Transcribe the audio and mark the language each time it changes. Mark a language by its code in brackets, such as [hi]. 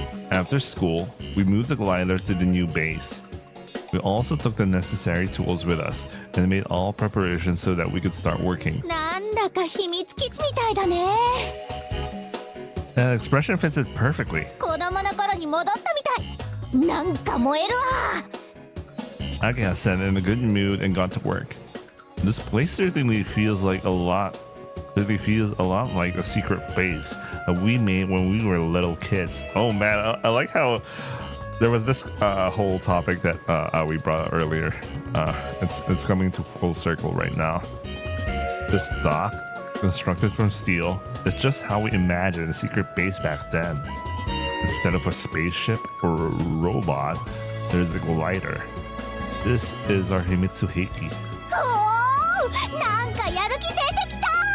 [en] After school, we moved the glider to the new base. We also took the necessary tools with us and made all preparations so that we could start working. [ja] なんだか秘密基地みたいだね。 [en] That expression fits it perfectly. [ja] 子供の頃に戻ったみたい。なんか燃えるわ。 [en] Ageha said in a good mood and got to work. This place certainly feels like a lot like a secret base that we made when we were little kids. Oh man, I like how there was this whole topic that we brought up earlier. It's coming to full circle right now. This dock, constructed from steel, is just how we imagined a secret base back then. Instead of a spaceship or a robot, there's a glider. This is our [ja] Himitsu Heiki. おー、なんかやる気出てきた。